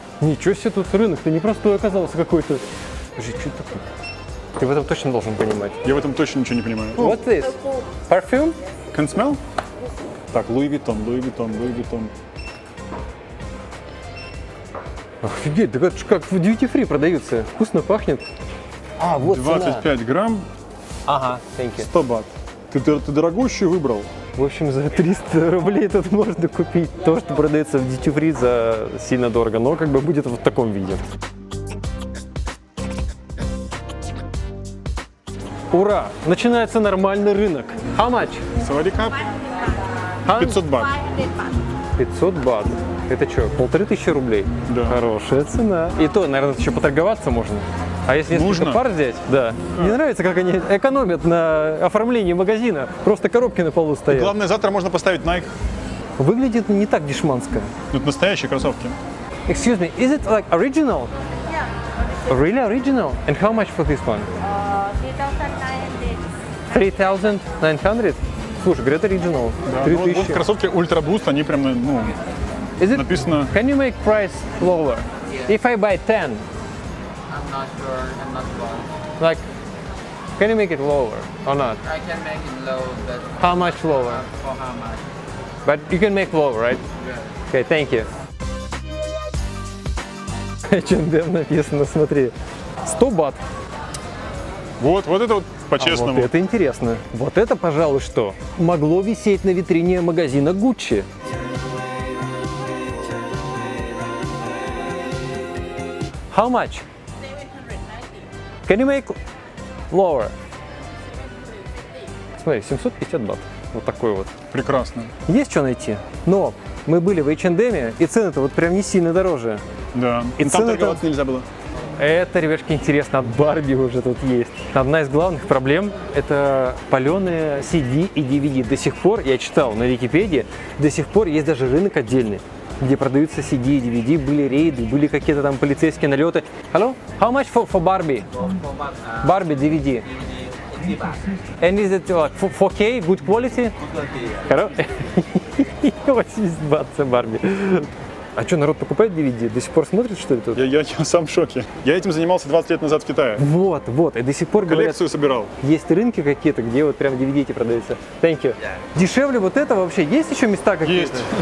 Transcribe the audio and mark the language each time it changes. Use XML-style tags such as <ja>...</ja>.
<ru>Ничего себе, тут рынок-то непростой оказался какой-то. Подожди, что это такое? Ты в этом точно должен понимать. Я в этом точно ничего не понимаю.</ru> <en>What's this? Perfume? Can smell?</en> <ru>Так, Louis Vuitton. Офигеть, да это ж как в duty free продаются. Вкусно пахнет. А, вот цена. 25 грамм,</ru> <en>Ага, thank you.</en> <ru>100 бат. Ты дорогущую выбрал. В общем, за 300 рублей тут можно купить то, что продается в duty free за сильно дорого, но как бы будет вот в таком виде. Ура! Начинается нормальный рынок.</ru> <en>How much?</en> <ru>Саварикап 500 бат. 500 бат. Это что, 1500 рублей? Да. Хорошая цена. И то, наверное, еще поторговаться можно. А если несколько Нужно. пар взять? Да. Мне нравится, как они экономят на оформлении магазина. Просто коробки на полу стоят. Главное, завтра можно поставить Nike. Выглядит не так дешманско. Тут настоящие кроссовки.</ru> <en>Excuse me, is it like original? Really original? And how much for this one? 3,900?</en> <ru>Слушай, говорят, original. Да, ну вот 3000. кроссовки Ultra Boost, они прям, ну,</ru> <en>Is it?</en> <ru>написано...</ru> <en>Can you make price lower? Yeah. If I buy 10, I'm not sure. I'm not sure. like, can you make it lower or not? I can make it low, but How much lower? for how much? But you can make lower, right? Yeah. Okay, thank you.</en> <ru>H&M написано, смотри. 100 бат. Вот это вот А по-честному. вот это интересно. Вот это, пожалуй, что могло висеть на витрине магазина Gucci.</ru> <en>How much? 790. Can you make lower?</en> <ru>Смотри, 750 бат. Вот такой вот. Прекрасно. Есть что найти. Но мы были в H&M, и цены-то вот прям не сильно дороже. Да. И Ну, там цены-то- торговаться нельзя было. Это, ребятки, интересно, от Барби уже тут есть. Одна из главных проблем – это паленые CD и DVD. До сих пор, я читал на Википедии, до сих пор есть даже рынок отдельный, где продаются CD и DVD, были рейды, были какие-то там полицейские налеты.</ru> <en>Hello? How much for Barbie? Barbie DVD. And is it like 4K, good quality? Hello?</en> <ru>80 бат за Барби. А что, народ покупает DVD? До сих пор смотрит, что ли, тут? Я сам в шоке. Я этим занимался 20 лет назад в Китае. Вот, и до сих пор говорят, Коллекцию собирал. есть рынки какие-то, где вот прям DVD эти продаются.</ru> <en>Thank you.</en> <ru>Дешевле вот это вообще? Есть еще места какие-то?</ru>